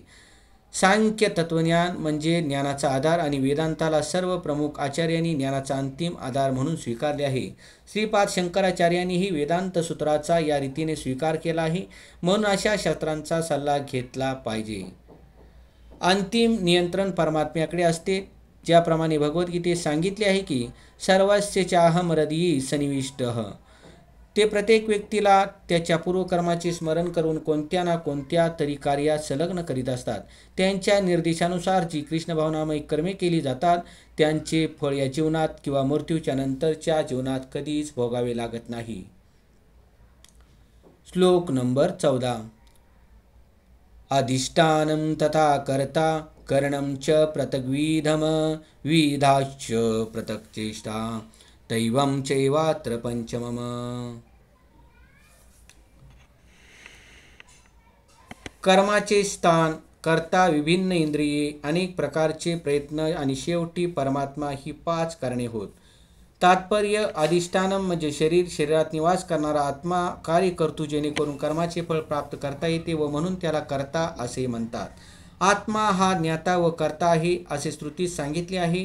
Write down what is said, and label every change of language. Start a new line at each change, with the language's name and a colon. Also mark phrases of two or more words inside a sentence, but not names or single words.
Marathi: सांख्य तत्वज्ञान म्हणजे ज्ञानाचा आधार आणि वेदांताला सर्व प्रमुख आचार्यांनी ज्ञानाचा अंतिम आधार म्हणून स्वीकारले आहे. श्रीपाद शंकराचार्यांनीही वेदांत सूत्राचा या रीतीने स्वीकार केला आहे. म्हणून अशा शास्त्रांचा सल्ला घेतला पाहिजे. अंतिम नियंत्रण परमात्म्याकडे असते. ज्याप्रमाणे भगवद्गीतेत सांगितले आहे की
Sanskrit: सर्वस्य चाहम हृदयी सन्निविष्टः.
Marathi: ते प्रत्येक व्यक्तीला त्याच्या पूर्वकर्माचे स्मरण करून कोणत्या ना कोणत्या तरी कार्यात संलग्न करीत असतात. त्यांच्या निर्देशानुसार जी कृष्ण भावनामय कर्मे केली जातात त्यांचे फळ या जीवनात किंवा मृत्यूच्या नंतरच्या जीवनात कधीच भोगावे लागत नाही. श्लोक नंबर 14.
Sanskrit: अधिष्ठानं तथा कर्ता करणं च पृथग्विधम विधाश्च पृथक् चेष्टा दैवं चैवात्र पंचमम्.
Marathi: कर्माचे स्थान, कर्ता, विभिन्न इंद्रिये, अनेक प्रकारचे प्रयत्न आणि शेवटी परमात्मा ही 5 कारणे होत. तात्पर्य अधिष्ठानम म्हणजे शरीर, शरीरात निवास करणारा आत्मा कार्य करतो जेणेकरून कर्माचे फळ प्राप्त करता येते व म्हणून त्याला कर्ता असे म्हणतात. आत्मा हा ज्ञाता व कर्ता आहे असे श्रुतीत सांगितले आहे.